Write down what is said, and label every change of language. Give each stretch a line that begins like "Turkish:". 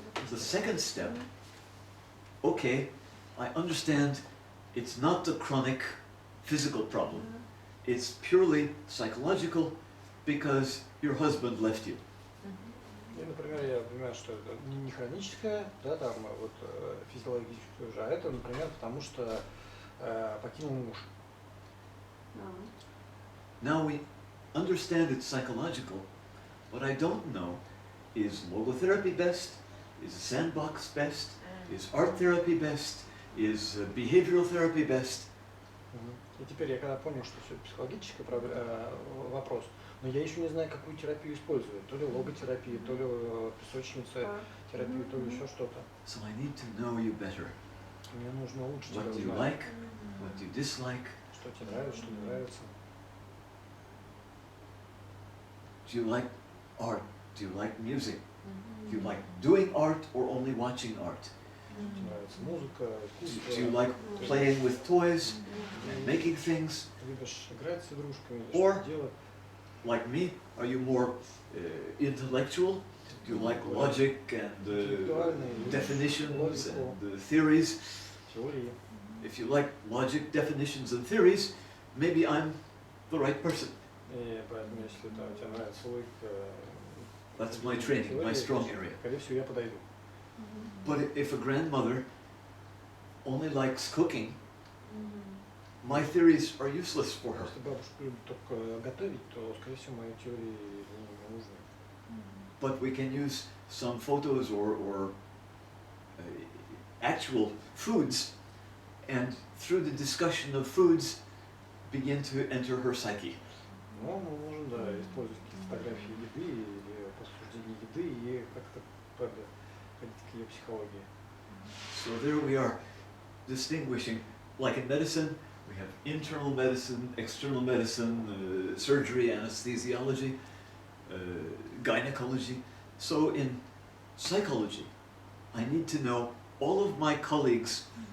English: The second step, okay, I understand it's not a chronic physical problem. It's purely psychological because your husband left you.
Russian: И, например, я понимаю, что это не хроническое, да, там вот физиологическое уже, а это, например, потому что покинул муж.
English: Now we understand it's psychological. What I don't know is logotherapy best? Is sandbox best? Is art therapy best? Is behavioral therapy best?
Russian: И теперь я когда понял, что все психологический вопрос, но я еще не знаю, какую терапию использовать. То ли логотерапию, то ли песочница терапию, то ли еще что-то.
English: So I need to know you better.
Russian: Мне нужно лучше тебя
English: What do you
Russian: узнать.
English: like? What do you dislike?
Russian: Что тебе нравится, что не нравится.
English: Do you like art? Do you like music? Do you like doing art or only watching art?
Russian: Тебе нравится музыка, искусство.
English: Do you like playing with toys and making things?
Russian: Любишь играть с игрушками,
English: Or-
Russian: что делать.
English: Like me, are you more intellectual? Do you like logic and definitions and theories?
Russian: Теории.
English: If you like logic, definitions and theories, maybe I'm the right person.
Russian: И поэтому, если там, тебе нравится логика,
English: That's my training, my strong area.
Russian: скорее всего, я подойду.
English: But if a grandmother only likes cooking, my theories are useless for her.
Russian: Если бабушка любит только готовить, то, скорее всего, мои теории не нужны.
English: But we can use some photos or actual foods, and through the discussion of foods, begin to enter her psyche.
Russian: Но мы можем, да, использовать какие-то фотографии еды или обсуждение еды и как-то подходить к ее психологии.
English: So there we are, distinguishing, like in medicine, we have internal medicine, external medicine, surgery, anesthesiology, gynecology. So in psychology, I need to know all of my colleagues.